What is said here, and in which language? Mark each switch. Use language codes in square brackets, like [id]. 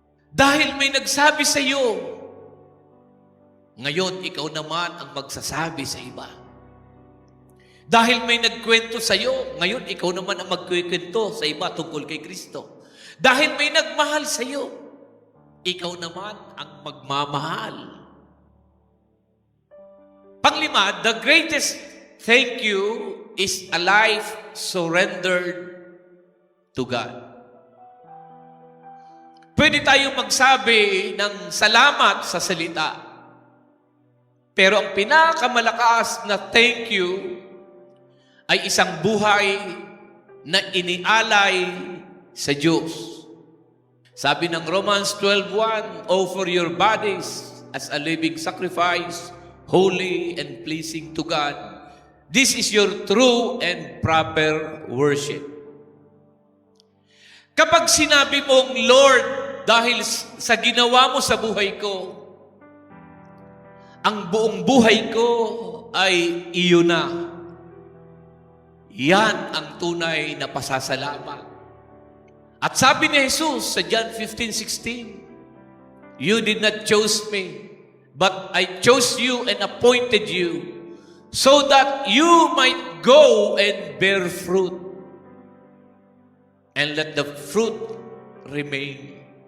[tl] Dahil may nagsabi sa iyo, ngayon ikaw naman ang magsasabi sa iba. Dahil may nagkwento sa iyo, ngayon ikaw naman ang magkwento sa iba tungkol kay Kristo. Dahil may nagmahal sa iyo, ikaw naman ang magmamahal. Panglima, [en] the greatest thank you is a life surrendered to God. [tl] Pwede tayong magsabi ng salamat sa salita. Pero ang pinakamalakas na thank you ay isang buhay na inialay sa Diyos. Sabi ng [en] Romans 12:1, offer your bodies as a living sacrifice, holy and pleasing to God. This is your true and proper worship. [tl] Kapag sinabi mong, Lord, dahil sa ginawa mo sa buhay ko, ang buong buhay ko ay iyo na. Yan ang tunay na pasasalamat. At sabi ni Jesus sa [en] John 15:16, you did not choose me, but I chose you and appointed you so that you might go and bear fruit and let the fruit remain.